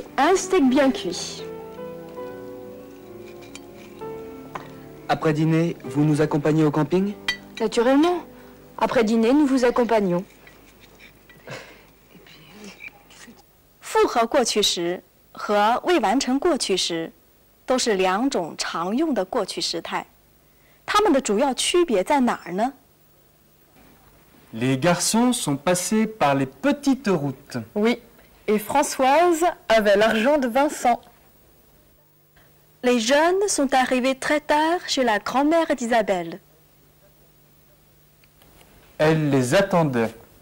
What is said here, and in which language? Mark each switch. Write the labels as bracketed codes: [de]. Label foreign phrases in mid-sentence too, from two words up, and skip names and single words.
[fr] un steak bien cuit. Après dîner, vous nous accompagnez au camping? Naturellement. Après dîner, nous vous accompagnons. [zh] 复合过去时和未完成过去时都是两种常用的过去时态，它们的主要区别在哪儿呢？ [fr] Les garçons sont passés par les petites routes. Oui, et Françoise avait l'argent de Vincent. Les jeunes sont arrivés très tard chez la grand-mère d'Isabelle. Elle les attendait.